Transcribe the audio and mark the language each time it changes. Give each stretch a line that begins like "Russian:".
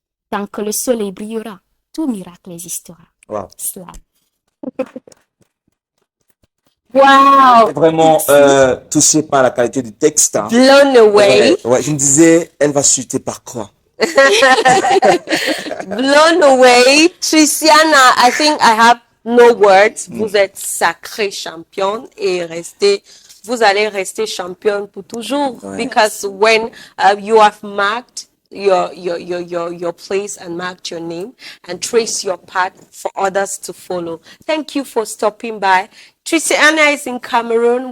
French: Tant que le soleil brillera, tout miracle existera. Wow.
English: Slam. Wow.
French: Vraiment touché par la qualité du texte. Hein.
English: Blown away.
French: Ouais, je me disais, elle va chuter par quoi?
English: Blown away. Triciana, I think I have no words.
French: Vous êtes sacrée championne et vous allez rester championne pour toujours. Ouais.
English: Because when you have marked your place and marked your name and trace your path for others to follow. Thank you for stopping by. Triciana is in Cameroon.